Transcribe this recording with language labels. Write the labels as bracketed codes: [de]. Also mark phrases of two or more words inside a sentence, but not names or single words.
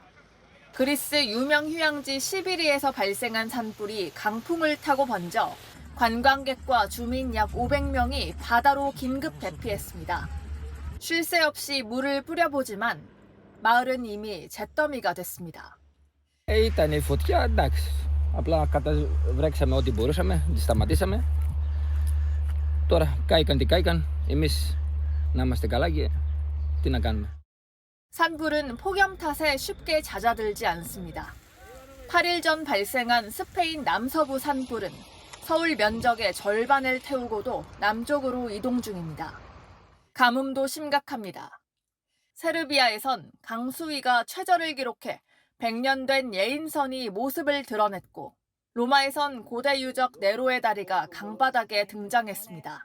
[ko] 그리스 유명 휴양지 시비리에서 발생한 산불이 강풍을 타고 번져 관광객과 주민 약 500명이 바다로 긴급 대피했습니다. 쉴 새 없이 물을 뿌려보지만 마을은 이미 잿더미가 됐습니다. [el] Ήταν η φωτιά, εντάξει. Απλά βρέξαμε ό,τι μπορούσαμε, τη σταματήσαμε. Τώρα κάηκαν τι κάηκαν, εμείς να είμαστε καλά και τι να κάνουμε. [ko] 산불은 폭염 탓에 쉽게 잦아들지 않습니다. 8일 전 발생한 스페인 남서부 산불은 서울 면적의 절반을 태우고도 남쪽으로 이동 중입니다. 가뭄도 심각합니다. 세르비아에선 강수위가 최저를 기록해 100년 된 예인선이 모습을 드러냈고 로마에선 고대 유적 네로의 다리가 강바닥에 등장했습니다.